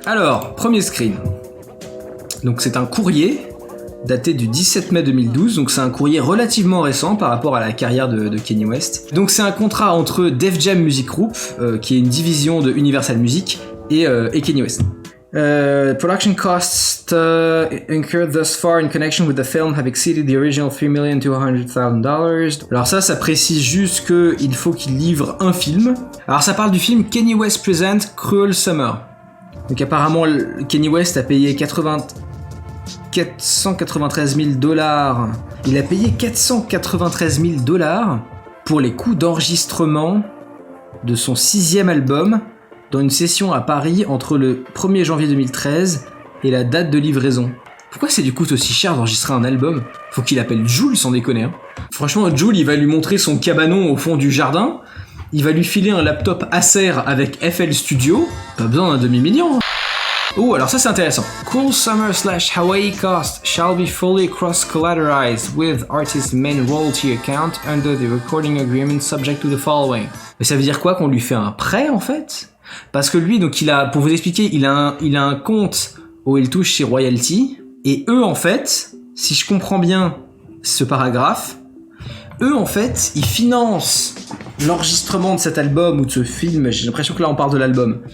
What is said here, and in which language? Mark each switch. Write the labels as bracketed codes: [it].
[fr] Alors, premier screen. Donc c'est un courrier daté du 17 mai 2012, donc c'est un courrier relativement récent par rapport à la carrière de Kanye West. Donc c'est un contrat entre Def Jam Music Group, qui est une division de Universal Music, et Kanye West. [en] Production costs incurred thus far in connection with the film have exceeded the original $3,200,000. [fr] Alors ça précise juste qu'il faut qu'il livre un film. Alors ça parle du film Kanye West Present Cruel Summer. Donc apparemment Kanye West a payé 493 000 $. Il a payé 493 000 $ pour les coûts d'enregistrement de son 6e album dans une session à Paris entre le 1er janvier 2013 et la date de livraison. Pourquoi c'est du coup aussi cher d'enregistrer un album ? Faut qu'il appelle Jul, sans déconner. Hein. Franchement, Jul, il va lui montrer son cabanon au fond du jardin, il va lui filer un laptop Acer avec FL Studio, pas besoin d'un demi-million. Hein. Oh, alors ça c'est intéressant. [en] Cruel Summer / Hawaii cost shall be fully cross-collateralized with artist's main royalty account under the recording agreement subject to the following. [fr] Mais ça veut dire quoi, qu'on lui fait un prêt en fait ? Parce que lui, donc pour vous expliquer, il a un compte où il touche ses royalties, et eux en fait, si je comprends bien ce paragraphe, eux en fait, ils financent l'enregistrement de cet album ou de ce film, j'ai l'impression que là on parle de l'album.